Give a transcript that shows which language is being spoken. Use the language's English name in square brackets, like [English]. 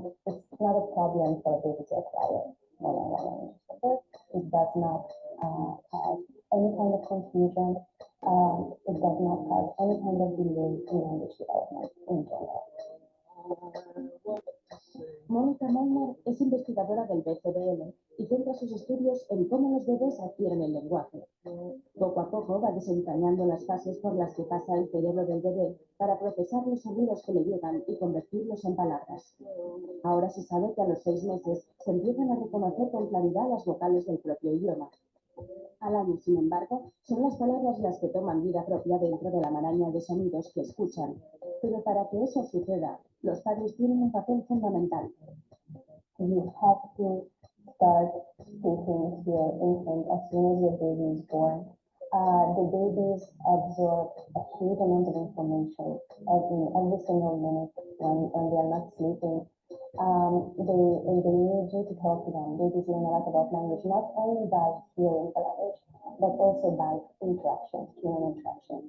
[English] It's not a problem for a baby to acquire more than one language from birth. It does not cause any kind of confusion. It does not cause any kind of delay in language development in general. [Spanish] Mónica Molnar es investigadora del BCBL y centra sus estudios en cómo los bebés adquieren el lenguaje. Poco a poco va desentrañando las fases por las que pasa el cerebro del bebé para procesar los sonidos que le llegan y convertirlos en palabras. Ahora se sabe que a los 6 meses se empiezan a reconocer con claridad las vocales del propio idioma. Al año, sin embargo, son las palabras las que toman vida propia dentro de la maraña de sonidos que escuchan. Pero para que eso suceda, los padres tienen un papel fundamental. [English] You have to start speaking to your infant as soon as your baby is born. The babies absorb a huge amount of information every single minute when they are not sleeping. They need you to talk to them. Babies learn a lot about language, not only by hearing the language, but also by interaction, human interaction.